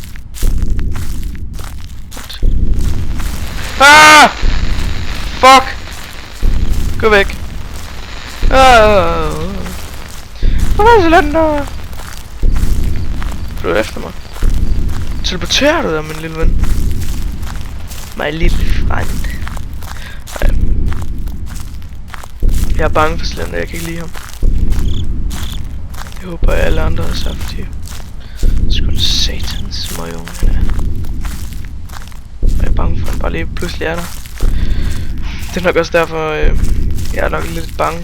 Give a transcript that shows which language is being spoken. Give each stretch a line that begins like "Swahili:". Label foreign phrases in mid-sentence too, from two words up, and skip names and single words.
Danish: Ah! Fuck! Gå væk. Hvor er det den der? Du er efter mig. Teleporterer du dig, min lille ven?
English: My little friend.
Danish: Jeg er bange for Slender, jeg kan ikke lide ham. Jeg håber alle andre er så, fordi sgu en satans småjunge han er. Og jeg er bange for, at han bare lige pludselig er der. Det er nok også derfor, jeg er nok lidt bange.